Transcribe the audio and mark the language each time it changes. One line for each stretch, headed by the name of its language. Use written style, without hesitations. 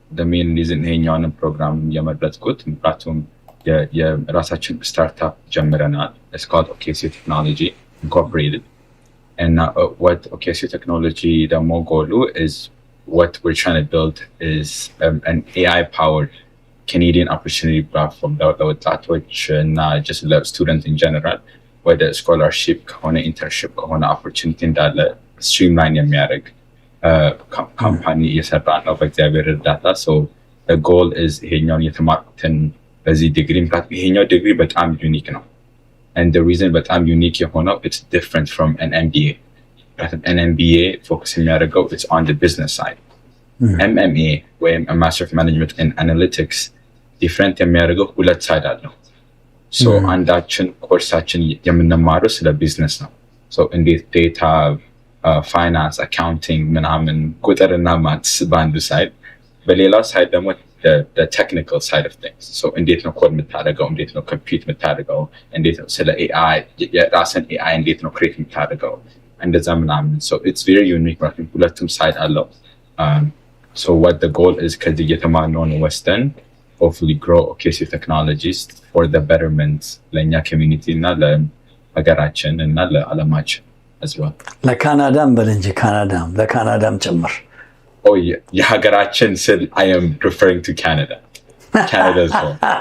Amharic: ሜን ሪዝን ይሄኛውን ፕሮግራም የመረጥኩት ምክንያቱም የራሳችን ስታርታፕ ጀምረናል።
English: It's called OKCU Technology Incorporated. And what OKCU Technology
Amharic: ደግሞ ጎሉ
English: is what we're trying to build is an AI-powered Canadian opportunity platform
Amharic: ለወጣቶች እና
English: just students in general ወደ ስኮላርሺፕ ከሆነ ኢንተርንሺፕ ከሆነ ኦፖርቹኒቲ እንዳለ ስትሪምላይን የሚያደርግ
Amharic: ካምፓኒ እየሰራ ነው በእግዚአብሔር እርዳታ። ጎል is ይሄኛውን የተማርኩትን በዚህ ዲግሪ ምክንያቱም ይሄኛው ዲግሪ በጣም ዩኒክ ነው። and the reason በጣም ዩኒክ የሆነው
English: it's different from an MBA።
Amharic: an MBA ፎከስ የሚያደርገው
English: it's on the business side።
Amharic: MMA ወይም
English: a Master of Management in Analytics
Amharic: ዲፍረንት የሚያደርገው ሁለት ሳይድ አለው። ሶ አንዳችን ኮርሳችን የምንማረው ስለ ቢዝነስ ነው። ሶ እንዴት ዴታ፣ ፋይናንስ፣ አካውንቲንግ ምናምን ቁጥርና ማትስ በአንዱ ሳይድ፣ በሌላው ሳይድ ደግሞ ቴክኒካል ሳይድ ኦፍ ቲንግስ። ሶ እንዴት ነው ኮድ የምታደርገው፣ እንዴት ነው ኮምፒውት የምታደርገው፣ እንዴት ነው ስለ ኤአይ የራስን ኤአይ እንዴት ነው ክሬት የምታደርገው እንደዛ ምናምን።
English: ሶ ኢትስ ቬሪ ዩኒክ
Amharic: ማለት ነው። ሁለቱም ሳይድ አለው።
English: ሶ ዋት ዘ ጎል ኢዝ
Amharic: ከዚህ እየተማርነውን ወስደን
English: hopefully grow OKC Technologies for the betterment
Amharic: ለኛ ኮሚኒቲ እና ለሀገራችን እና ለዓለማችን
English: as well።
Amharic: ለካናዳም በል እንጂ ለካናዳም ጭምር። የሀገራችን ስል
English: I am referring to Canada as well።